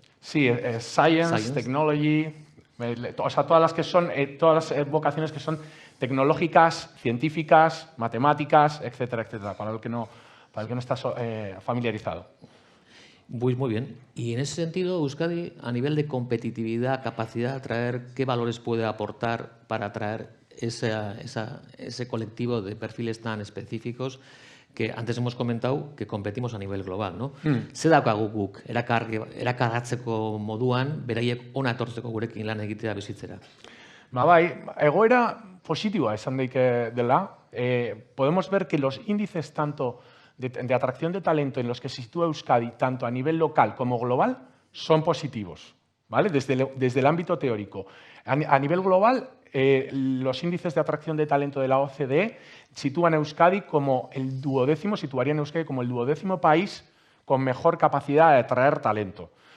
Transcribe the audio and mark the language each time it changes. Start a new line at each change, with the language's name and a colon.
Spanish: Sí, Science, Technology, o sea, todas las vocaciones que son tecnológicas, científicas, matemáticas, etcétera, etcétera, para el que no está familiarizado. Muy bien. Y en ese sentido, Euskadi, a nivel de competitividad, capacidad de atraer, ¿qué valores puede aportar para atraer ese colectivo de perfiles tan específicos que antes hemos comentado que competimos a nivel global, ¿no?
Basque: Ze daukagu guk erakaratzeko moduan, beraiek ona etortzeko gurekin lan egitea bizitzera. Bai, egoera positiboa esan daiteke dela.
Spanish: Podemos ver que los índices tanto de atracción de talento en los que se sitúa Euskadi, tanto a nivel local como global, son positivos, ¿vale? Desde el ámbito teórico. A nivel global, los índices de atracción de talento de la OCDE situarían a Euskadi como el duodécimo país con mejor capacidad de atraer talento.